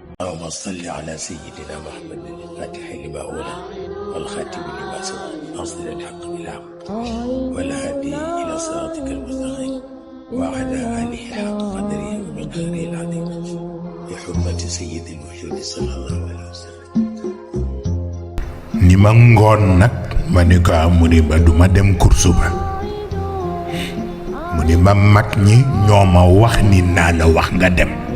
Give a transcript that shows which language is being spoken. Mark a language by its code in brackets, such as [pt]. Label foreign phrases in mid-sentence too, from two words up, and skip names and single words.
[ar] اللهم صل على سيدنا محمد الفاتح لما أولى والخاتم لما سبق ناصر الحق بالحق والهادي إلى صراطك المستقيم وعلى آله حق قدره ومقداره العظيم بحرمة سيد الوجود صلى الله عليه وسلم. [wo] ni ma ngoon nag ma ni ko mu ni ma du ma dem kursu ba mu ni ma mag ñi ñoo ma wax ni naa la wax nga dem.